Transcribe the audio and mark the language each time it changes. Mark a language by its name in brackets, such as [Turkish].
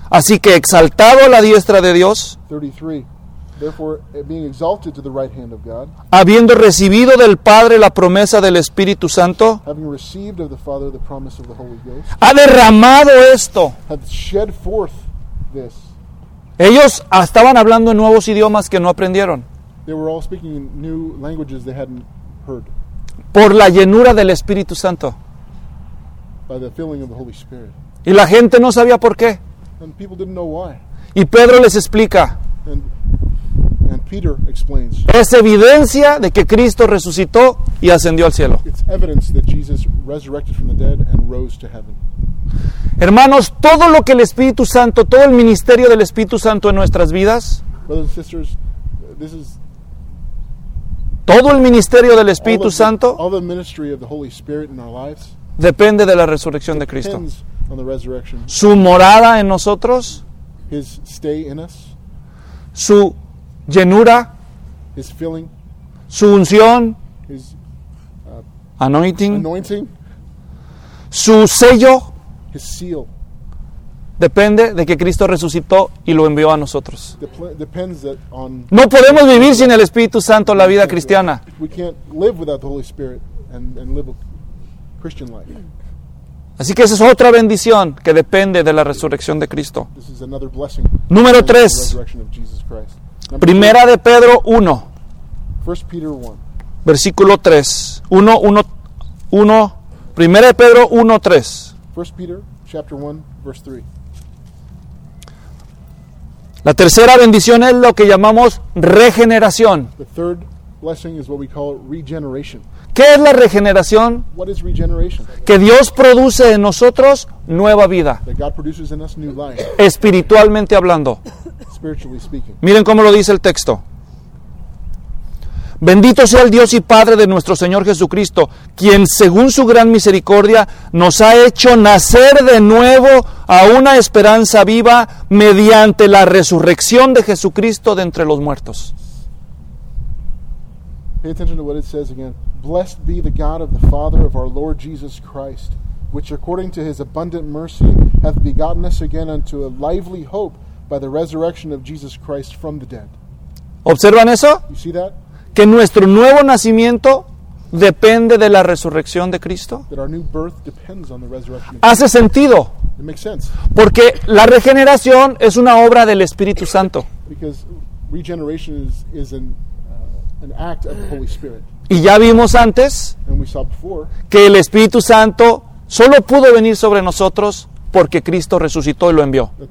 [Spanish] Así que exaltado a la diestra de Dios, 33. [English] Therefore, being exalted to the right hand of God, [Spanish] habiendo recibido del Padre la promesa del Espíritu Santo, [English] having received of the Father the promise of the Holy Ghost, [Spanish] ha derramado esto, [English] hath shed forth this, [Spanish] Ellos estaban hablando en nuevos idiomas que no aprendieron. [English] They were all speaking in new languages they hadn't heard. [Spanish] Por la llenura del Espíritu Santo. [English] By the filling of the Holy Spirit. [Spanish] Y la gente no sabía por qué. [English] And people didn't know why. [Spanish] Y Pedro les explica. [English] And Peter explains. [Spanish] Es evidencia de que Cristo resucitó y ascendió al cielo. [English] It's evidence that Jesus resurrected from the dead and rose to heaven. [Spanish] Hermanos, todo lo que el Espíritu Santo, todo el ministerio del Espíritu Santo en nuestras vidas, [English] brothers and sisters, this is [Spanish] todo el ministerio del Espíritu Santo, [English] all the ministry of the Holy Spirit in our lives, [Spanish] depende de la resurrección de Cristo. [English] Depends on the resurrection. [Spanish] Su morada en nosotros, [English] his stay in us, [Spanish] su llenura, [English] his filling, [Spanish] su unción, [English] his anointing, [Spanish] su sello, [English] his seal, [Spanish] depende de que Cristo resucitó y lo envió a nosotros. [English] Depends that on, [Spanish] no podemos vivir sin el Espíritu Santo la vida cristiana. [English] We can't live without the Holy Spirit and live a Christian life. [Spanish] Así que esa es otra bendición que depende de la resurrección de Cristo. [English] This is another blessing. [Spanish] Número 3. Primera de Pedro 1. [English] First Peter 1. [Spanish] Versículo 3. 1, 1, 1. Primera de Pedro 1, 3. [English] First Peter, chapter 1, verse 3. [Spanish] La tercera bendición es lo que llamamos regeneración. [English] The third blessing is what we call regeneration. [Spanish] ¿Qué es la regeneración? [English] What is regeneration? [Spanish] Que Dios produce en nosotros nueva vida. [English] That God produces in us new life. [Spanish] Espiritualmente hablando. [English] Spiritually speaking. [Spanish] Miren cómo lo dice el texto. Bendito sea el Dios y Padre de nuestro Señor Jesucristo, quien según su gran misericordia nos ha hecho nacer de nuevo a una esperanza viva mediante la resurrección de Jesucristo de entre los muertos. [English] Pay attention to what it says again. Blessed be the God of the Father of our Lord Jesus Christ, which according to his abundant mercy hath begotten us again unto a lively hope by the resurrection of Jesus Christ from the dead. [Spanish] ¿Observan eso? [English] You see that? [Spanish] Que nuestro nuevo nacimiento depende de la resurrección de Cristo. [English] That our new birth depends on the resurrection of [Spanish] Christ. Hace sentido. [English] It makes sense. [Spanish] Porque la regeneración es una obra del Espíritu Santo. [English] Because regeneration is an act of the Holy Spirit. [Spanish] Y ya vimos antes que el Espíritu Santo solo pudo venir sobre nosotros porque Cristo resucitó y lo envió.